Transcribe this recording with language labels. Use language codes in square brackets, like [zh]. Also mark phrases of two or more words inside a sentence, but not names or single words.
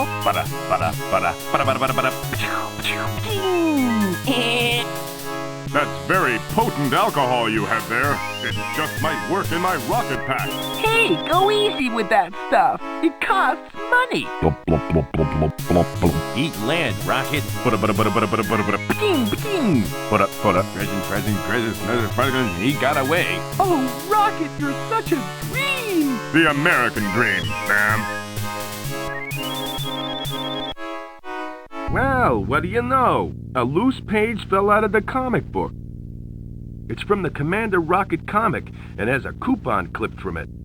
[en] Bada, bada, bada, bada, bada, bada, bada. That's very potent alcohol you have there. It just might work in my rocket pack. Hey, go easy with that stuff. It costs money. Blop, blop, blop, blop, blop, blop, blop. Eat land, Rocket! Bada, bada, bada, bada, bada, bada, bada. Ba-ding, ba-ding! Bada, bada. Present, he got away. Oh, Rocket, you're such a dream. The American dream, Sam. Well, what do you know? A loose page fell out of the comic book. It's from the Commander Rocket comic and has a coupon clipped from it.